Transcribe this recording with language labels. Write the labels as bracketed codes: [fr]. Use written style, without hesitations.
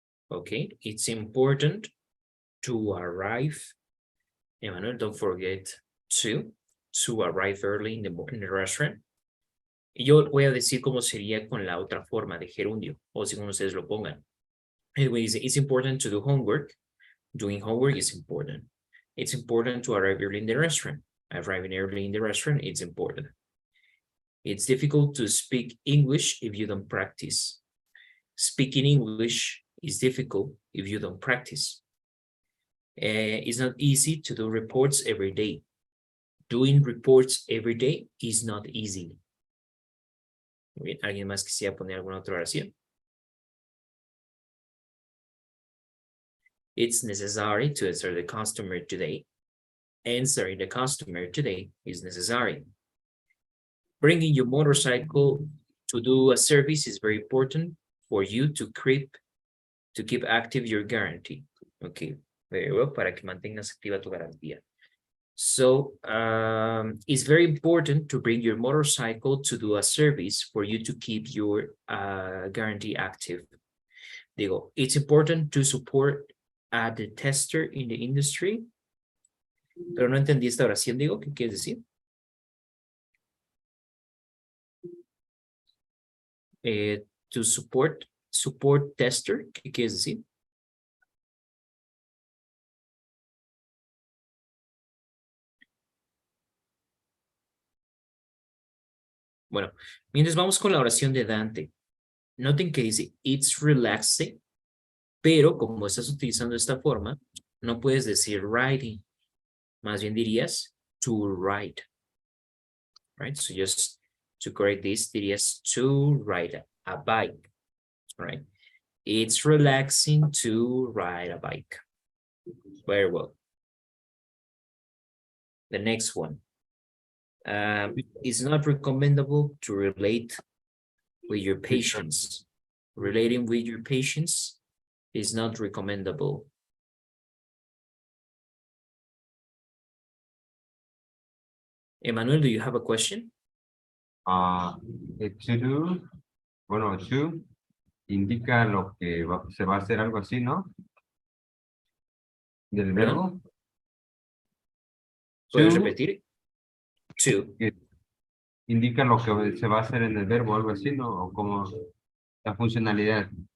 [en] Okay, it's important to arrive. Emmanuel, don't forget to arrive early in the restaurant. [es] Y yo voy a decir cómo sería con la otra forma de gerundio, o según ustedes lo pongan. [en] Anyway, it's important to do homework. Doing homework is important. It's important to arrive early in the restaurant. Arriving early in the restaurant, it's important. It's difficult to speak English if you don't practice. Speaking English is difficult if you don't practice. It's not easy to do reports every day. Doing reports every day is not easy. [es] Bien, ¿alguien más quisiera poner alguna otra oración? [en] It's necessary to answer the customer today. Answering the customer today is necessary. Bringing your motorcycle to do a service is very important for you to keep active your guarantee. Okay, very well, [es] para que mantengas activa tu garantía. [en] So it's very important to bring your motorcycle to do a service for you to keep your guarantee active. Digo, it's important to support the tester in the industry. [es] Pero no entendí esta oración, digo, ¿qué quieres decir? [en] To support tester, [es] ¿qué quieres decir? Bueno, mientras vamos con la oración de Dante, noten que dice, [en] it's relaxing, [es] pero como estás utilizando esta forma, no puedes decir writing, más bien dirías to ride, right? [en] So just to correct this, dirías to ride a bike, right? It's relaxing to ride a bike. Very well. The next one. It's not recommendable to relate with your patients. Relating with your patients is not recommendable. Emmanuel, do you have a question? [es] To do, bueno, to indica lo que se va a hacer, algo así, ¿no? Del verbo. ¿Puedes To, repetir? To. indica lo que se va a hacer en el verbo, algo así, ¿no? O como la funcionalidad.